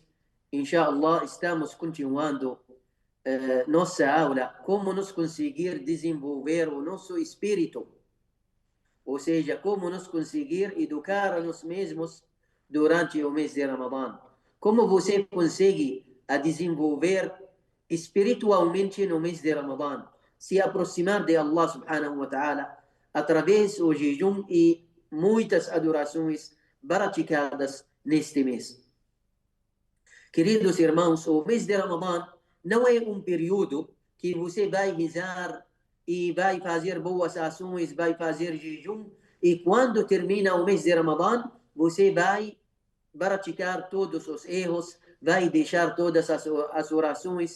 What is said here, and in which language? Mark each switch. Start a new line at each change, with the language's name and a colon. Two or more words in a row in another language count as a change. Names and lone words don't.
Portuguese: Inshallah, estamos continuando nossa aula, como nos conseguir desenvolver o nosso espírito, ou seja, como nos conseguir educar a nós mesmos durante o mês de Ramadã. Como você consegue a desenvolver espiritualmente no mês de Ramadã, se aproximar de Allah
Arabic: سبحانه وتعالى
Portuguese: através do jejum e muitas adorações praticadas neste mês. Queridos irmãos, o mês de Ramadã não é um período que você vai rezar e vai fazer boas ações, vai fazer jejum, e quando termina o mês de Ramadã, você vai praticar todos os erros, vai deixar todas as orações.